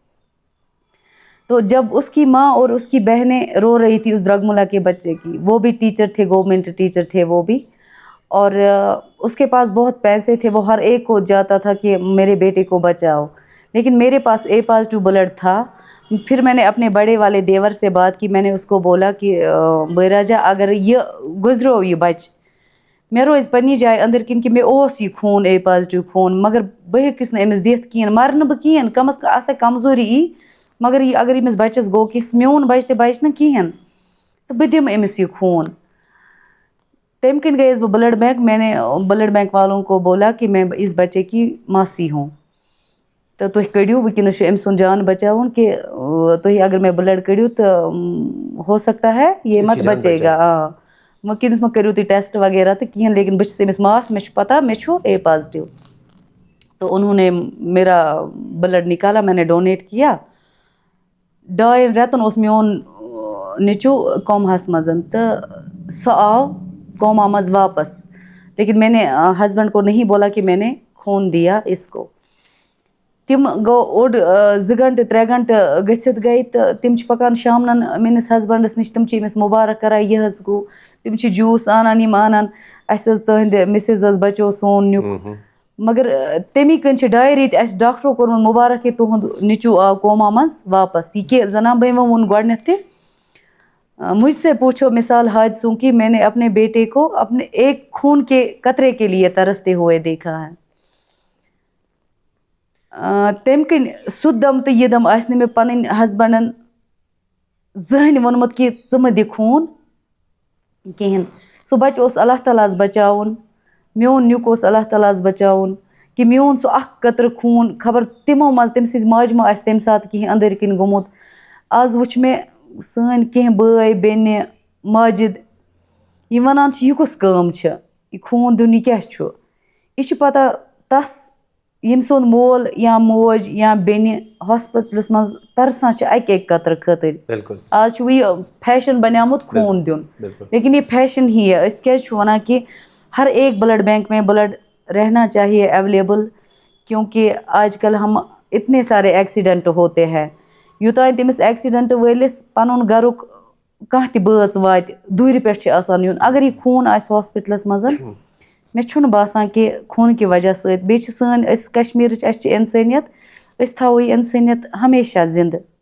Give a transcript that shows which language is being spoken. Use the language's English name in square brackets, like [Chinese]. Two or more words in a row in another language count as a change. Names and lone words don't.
[Urdu] تو جب اس کی ماں اور اس کی بہنیں رو رہی تھی اس درگملہ کے بچے کی, وہ بھی ٹیچر تھے, گورنمنٹ ٹیچر تھے وہ بھی, اور اس کے پاس بہت پیسے تھے, وہ ہر ایک کو جاتا تھا کہ میرے بیٹے کو بچاؤ, لیکن میرے پاس A+ بلڈ تھا. پھر میں نے اپنے بڑے والے دیور سے بات کی. میں نے اس کو بولا کہ [Kashmiri] بٲراجا اگر یہ گزرو یہ بچ مے روز پننہِ جایہِ أنٛدٕرۍ کِنۍ کہِ مےٚ اوس یہِ خوٗن A+ خوٗن, مگر بہٕ ہیٚکِس نہٕ أمِس دِتھ کِہیٖنۍ, مَرٕ نہٕ بہٕ کِہیٖنۍ, کم از کم آسہِ کمزوری یی, مگر یہِ اگر أمِس بَچَس گوٚو کہِ میون بَچہِ تہِ بَچہِ نہٕ کِہیٖنۍ تہٕ بہٕ دِمہٕ أمِس یہِ خوٗن. تمہِ کِنۍ گٔیَس بہٕ بلڈ بینک. [Urdu] میں نے بلڈ بینک والوں کو بولا کہ میں اس بچے کی ماسی ہوں, تو [Kashmiri] تُہۍ کٔڑِو وٕنکٮ۪نَس چھُ أمۍ سُنٛد جان بچاوُن کہ تُہۍ اگر مےٚ بلڈ کٔڑِو تہٕ [Urdu] ہو سکتا ہے یہ مت بچے گا. [Kashmiri] وٕنکٮ۪نَس مہ کٔرِو تُہۍ ٹیسٹ وغیرہ تہٕ کِہیٖنۍ, لیکن بہٕ چھَس أمِس ماس, مےٚ چھُ پتہ مےٚ چھُ A+. [Urdu] تو انہوں نے میرا بلڈ نکالا, میں نے ڈونیٹ کیا. [Kashmiri] 2 رٮ۪تَن اوس میون نیٚچوٗ کوماہَس منٛز تہٕ سُہ آو کوما منٛز واپس, [Urdu] لیکن میں نے ہسبینڈ کو نہیں بولا کہ میں نے خون دیا اس کو. [Kashmiri] تِم گوٚو اوٚڑ 2 گھنٹہٕ 3 گھنٹہٕ گٔژھِتھ گٔے تہٕ تِم چھِ پکان شامنَن میٲنِس ہسبنڈَس نِش, تِم چھِ أمِس مُبارک کران یہِ حظ گوٚو, تِم چھِ جوٗس اَنان یِم اَنان, اَسہِ حظ تٕہٕنٛدِ مِسِز حظ بچو سون نیُک. مگر تمی کِنۍ چھِ 2 رٮ۪تۍ اَسہِ ڈاکٹرو کوٚرمُت مُبارک کہِ تُہُنٛد نیٚچوٗ آو کوما منٛز واپس. یہ کہ زنان بھائیو ووٚن گۄڈنٮ۪تھ تہِ, [Urdu] مجھ سے پوچھو مثال حادثوں کی, میں نے اپنے بیٹے کو اپنے ایک خون کے قطرے کے لیے ترستے ہوئے دیکھا ہے. [Kashmiri] تمہِ کِنۍ سُہ دم تہٕ یہِ دم آسہِ نہٕ مےٚ پنٕنۍ ہسبنڈن زٕہٕنۍ ووٚنمُت کہ ژٕ مہٕ دِ خوٗن کِہیٖنۍ. سُہ بچہٕ اوس اللہ تعالیٰ ہس بچاوُن, میون نیُک اوس اللہ تعالیٰ ہس بچاوُن, کہ میون سُہ اکھ قطرٕ خوٗن خبر تِمو منٛز تٔمۍ سٕنٛزِ ماجہِ ما آسہِ تمہِ ساتہٕ کینٛہہ أنٛدٕرۍ کِنۍ گوٚمُت. آز وٕچھ مےٚ سٲنۍ کینٛہہ بٲے بیٚنہِ ماجد یِم وَنان چھِ یہِ کُس کٲم چھِ, یہِ خوٗن دیُن یہِ کیٛاہ چھُ. یہِ چھُ پتہ تس ییٚمۍ سُنٛد مول یا موج یا بیٚنہِ ہاسپِٹلس منٛز ترسان چھِ اَکہِ قطرٕ خٲطرٕ. آز چھُ یہِ فیشن بنیومُت خوٗن دیُن, [Urdu] لیکن یہ فیشن ہی ہے. [Kashmiri] أسۍ کیٛازِ چھُ وَنان [Urdu] کہ ہر ایک بلڈ بینک میں بلڈ رہنا چاہیے اویلیبل, کیونکہ آج کل ہم اتنے سارے ایکسیڈنٹ ہوتے ہیں. [Kashmiri] یوٚتانۍ تٔمِس ایکسیڈنٹ وٲلِس پنُن گرُک کانٛہہ تہِ بٲژ واتہِ دوٗرِ پٮ۪ٹھ چھِ آسان یُن, اگر یہِ خوٗن آسہِ ہاسپِٹلس منٛز مےٚ چھُنہٕ باسان کہ خوٗنہٕ کہِ وجہ سۭتۍ. بیٚیہِ چھِ سٲنۍ أسۍ کشمیٖرٕچ اَسہِ چھِ اِنسٲنیت, أسۍ تھاوو یہِ اِنسٲنیت ہمیشہ زِندٕ.